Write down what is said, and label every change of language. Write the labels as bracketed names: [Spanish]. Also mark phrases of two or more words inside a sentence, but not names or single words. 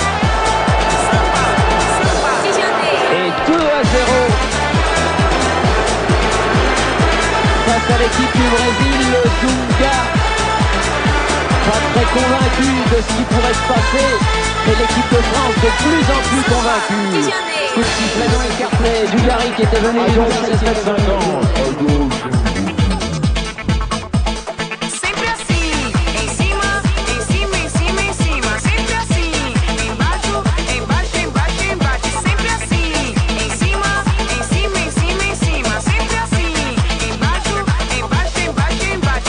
[French] Et 2-0 face à l'équipe du Brésil, le Dunga. Pas très convaincu de ce qui pourrait se passer, mais l'équipe de France de plus en plus convaincue. Coup de sifflet dans le carnet, Dugarry qui était venu dans les 17-50. [Portuguese] Sempre assim, em cima, em cima, em cima, em cima. Sempre assim, embaixo, embaixo, embaixo, embaixo. Sempre assim, em cima, em cima, em cima, em cima. Sempre assim, embaixo, embaixo, embaixo, embaixo.